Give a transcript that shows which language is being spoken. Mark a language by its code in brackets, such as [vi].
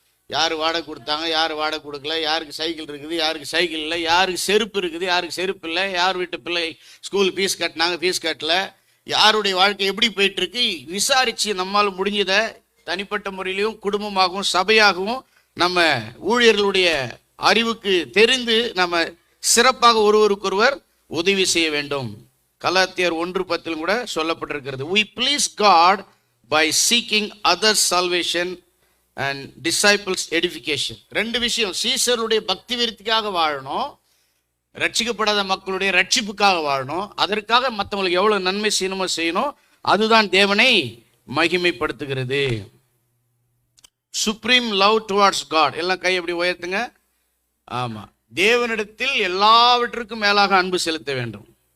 [ta] யாரு வாடகை கொடுத்தாங்க, யாரு வாடகை கொடுக்கல, யாருக்கு சைக்கிள் இருக்குது, யாருக்கு சைக்கிள் இல்லை, யாருக்கு செருப்பு இருக்குது, யாருக்கு செருப்பு இல்லை, யார் வீட்டு பிள்ளை ஸ்கூல் ஃபீஸ் கட்டினாங்க, ஃபீஸ் கட்டல, யாருடைய வாழ்க்கை எப்படி போயிட்டு இருக்கு விசாரிச்சு நம்மால் முடிஞ்சதை தனிப்பட்ட முறையிலையும் குடும்பமாகவும் சபையாகவும் நம்ம ஊழியர்களுடைய அறிவுக்கு தெரிந்து நம்ம சிறப்பாக ஒருவருக்கொருவர் உதவி செய்ய வேண்டும். கலாத்தியர் 1:10 கூட சொல்லப்பட்டிருக்கிறது. [en] We please God by seeking others' salvation and disciples edification. [ta] 2 விஷயம். சீசருடைய பக்தி விருத்திக்காக வாழணும், ரட்சிக்கப்படாத மக்களுடைய ரட்சிப்புக்காக வாழணும். அதற்காக மற்றவங்களுக்கு எவ்வளவு நன்மை செய்யணுமோ செய்யணும். அதுதான் தேவனை மகிமைப்படுத்துகிறது. [en] Supreme love towards God. [ta] எல்லாம் கை எப்படி உயர்த்துங்க. ஆமா, தேவனிடத்தில் எல்லாவற்றுக்கும் மேலாக அன்பு செலுத்த வேண்டும்.